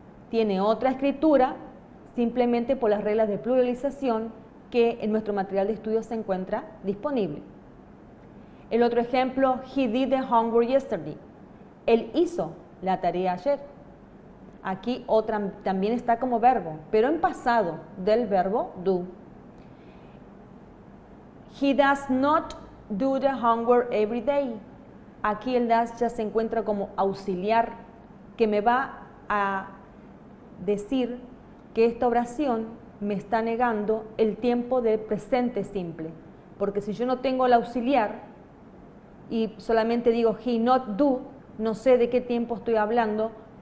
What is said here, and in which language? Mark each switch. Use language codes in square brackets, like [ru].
[es] Tiene otra escritura, simplemente por las reglas de pluralización que en nuestro material de estudio se encuentra disponible. El otro ejemplo, [en] he did the homework yesterday. [es] Él hizo la tarea ayer. Aquí otra también está como verbo, pero en pasado del verbo do. [en] He does not do the homework every day. [es] Aquí el does ya se encuentra como auxiliar, que me va a decir que esta oración me está negando el tiempo del presente simple. Porque si yo no tengo el auxiliar y solamente digo he not do, no sé de qué tiempo estoy hablando.